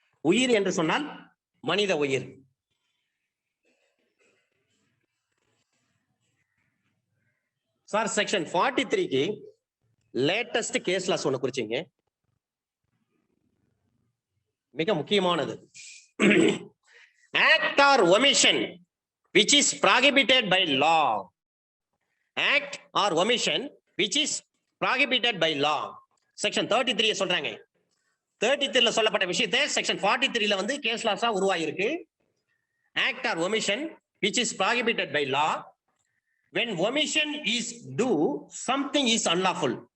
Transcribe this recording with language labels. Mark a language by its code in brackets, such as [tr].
[ta] உயிர் என்று சொன்னால் மனித உயிர். Sir section 43க்கு latest case loss ஒண்ணு குறிச்சீங்க, மிக முக்கியமானது. [en] act or omission which is prohibited by law. act or omission which is prohibited by law. [ta] Section 33 சொல்றாங்க. 33ல சொல்லப்பட்ட விஷயத்தை செக்ஷன் 43ல வந்து கேஸ் லாஸா உருவாயிருக்கு. [en] act or omission which is prohibited by law. When omission is do, something is unlawful.